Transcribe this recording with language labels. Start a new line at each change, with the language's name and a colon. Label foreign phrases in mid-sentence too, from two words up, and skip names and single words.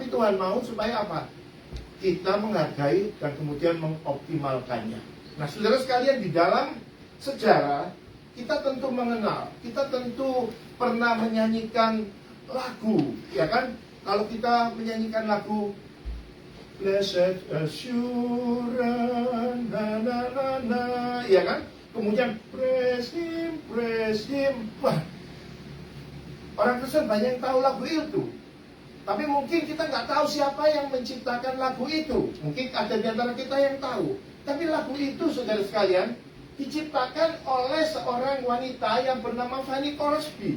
Indonesian: Tapi Tuhan mau supaya apa? kita menghargai dan kemudian mengoptimalkannya. Nah, saudara sekalian, di dalam sejarah kita tentu mengenal, kita tentu pernah menyanyikan lagu, ya kan? Kalau kita menyanyikan lagu Blessed Assurance, na na na na, ya kan? Kemudian
English: praise him.
Indonesian: Wah, orang Kristen banyak yang tahu lagu itu. Tapi mungkin kita nggak tahu siapa yang menciptakan lagu itu. Mungkin ada di antara kita yang tahu. Tapi lagu itu, saudara sekalian, diciptakan oleh seorang wanita yang bernama Fanny Crosby.